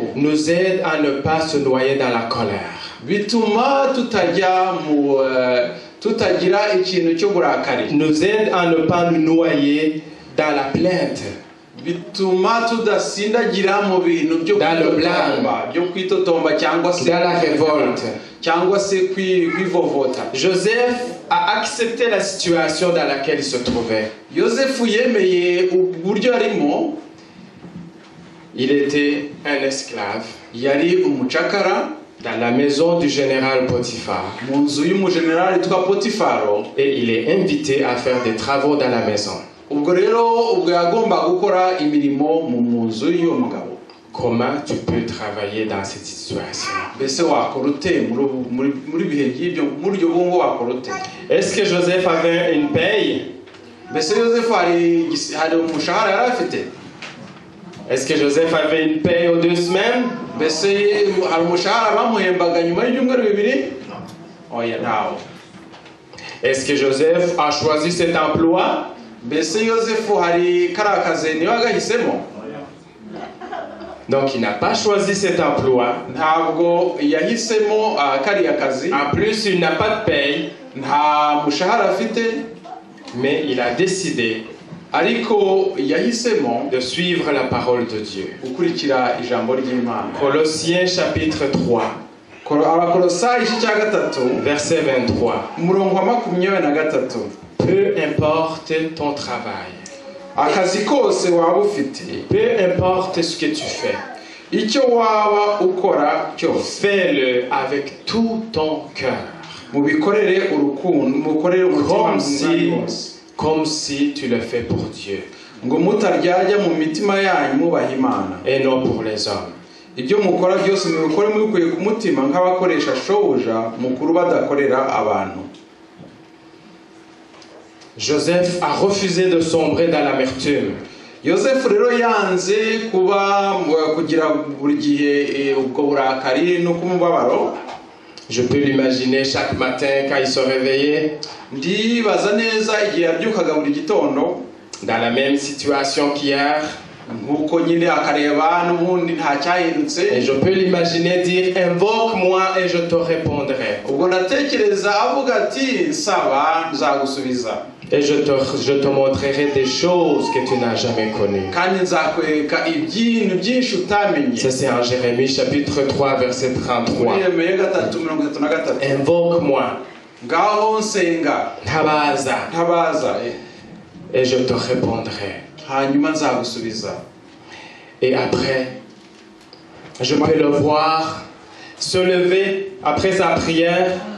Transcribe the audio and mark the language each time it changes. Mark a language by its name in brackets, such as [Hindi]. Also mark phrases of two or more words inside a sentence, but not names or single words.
[French] nous aide à ne pas se noyer dans la colère. [Kinyarwanda] bituma tutagira ikintu cyo burakari. [French] Nous aide à ne pas nous noyer dans la plainte. [Kinyarwanda] bituma tudasindagira mu bintu byo kwitotomba cyangwa se [French] dans la révolte. [Kinyarwanda] cyangwa se kwivovota. [French] Joseph a accepté la situation dans laquelle il se trouvait. [Kinyarwanda] yosefu yemeye uburyo arimo. [French] Il était un esclave [Kinyarwanda] yari umucakara [French] dans la maison du général Potiphar. [Kinyarwanda] mu nzu y'umujenerali witwa potifaro. [French] Et il est invité à faire des travaux dans la maison. [Kinyarwanda] ubwo rero ubwo yagomba gukora imirimo mu nzu y'uwo mugabo. [French] Comment tu peux travailler dans cette situation? [Kinyarwanda] mbese wakora ute muri bihe by'ibyo muri uryo bungo wakora ute? [French] Est-ce que Joseph avait une paye? [Kinyarwanda] mbese yosefu hari umushahara yari afite? [French] Est-ce que Joseph avait une paye aux 2 semaines? [Kinyarwanda] mbese hari umushahara bamuhembaga nyuma y'ibyumweru bibiri? oya, ntawo. [French] Est-ce que Joseph a choisi cet emploi? [Kinyarwanda] mbese yosefu hari kariya kazi niwe agahisemo? [French] Donc il n'a pas choisi cet emploi. [Kinyarwanda] Ntabwo yahisemo kariya kazi. [French] En plus, il n'a pas de paye. [Kinyarwanda] Nta mushahara afite. [French] Mais il a décidé [Kinyarwanda] ariko yahisemo [French] de suivre la parole de Dieu. [Kinyarwanda] Gukurikira ijambo ry'Imana. [French] Colossiens chapitre 3. [Kinyarwanda] Abakolosayi igice cya 3 [French] verset 23. [Kinyarwanda] Umurongo wa 23. [French] Peu importe ton travail. [Kinyarwanda] Akazi kose waba ufite. [French] Peu importe ce que tu fais. [Kinyarwanda] Icyo waba ukora cyose. [French] Fais-le avec tout ton cœur. [Kinyarwanda] Mubikorere urukundo, mukorere umutima [French] comme si tu le fais pour Dieu. [Kinyarwanda] Ngo mutaryajya mu mitima yanyu mubaha Imana. [French] Et non pour les hommes. [Kinyarwanda] Ibyo mukora byose mubikore mubikuye ku mutima nk'abakoresha shobuja mukuru badakorera abantu. [French] Joseph a refusé de sombrer dans l'amertume. [Kinyarwanda] Yosefu rero yanze kugira buri gihe ubwo burakari no kumubabaro. [French] Je peux l'imaginer chaque matin quand il se réveillait. [Kinyarwanda] Ndibaza neza igihe yabyukaga buri gitondo [French] dans la même situation qu'hier. [Kinyarwanda] Nkuko nyine akareba n'ubundi nta cyahindutse. [French] Et je peux l'imaginer dire invoque-moi et je te répondrai. [Kinyarwanda] Ubwo natekereza avuga ati saba nzagusubiza. [French] Et je te montrerai des choses que tu n'as jamais connues. [Kinyarwanda] Kandi nzakwereka ibintu byinshi utamenye. [French] Ça c'est en Jérémie chapitre 3 verset 33. Invoque-moi. [Kinyarwanda] Ngaho nsenga. Ntabaza. [French] Et je te répondrai. [Kinyarwanda] Hanyuma nzagusubiza. [French] Et après, je peux le voir se lever après sa prière.